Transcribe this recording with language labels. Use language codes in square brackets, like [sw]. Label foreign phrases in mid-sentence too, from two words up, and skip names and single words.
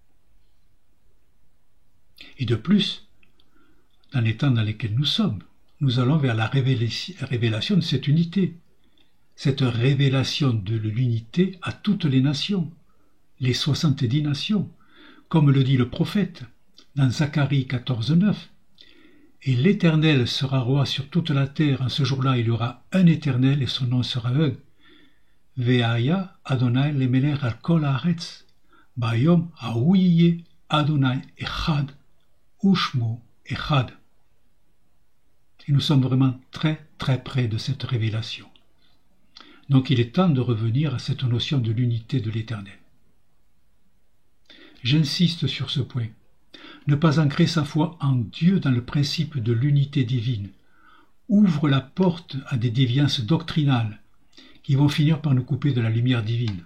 [fr] Et de plus, dans les temps dans lesquels nous sommes, nous allons vers la révélation de cette unité, cette révélation de l'unité à toutes les nations, les 70 nations, comme le dit le prophète dans Zacharie 14,9. Et l'Éternel sera roi sur toute la terre. En ce jour-là, il y aura un Éternel et son nom sera un. [he] והיה ה' למלך על כל הארץ, ביום ההוא יהיה ה' אחד, ושמו אחד. [fr] Et nous sommes vraiment très très près de cette révélation. Donc il est temps de revenir à cette notion de l'unité de l'Éternel. J'insiste sur ce point. Ne pas ancrer sa foi en Dieu dans le principe de l'unité divine ouvre la porte à des déviances doctrinales qui vont finir par nous couper de la lumière divine.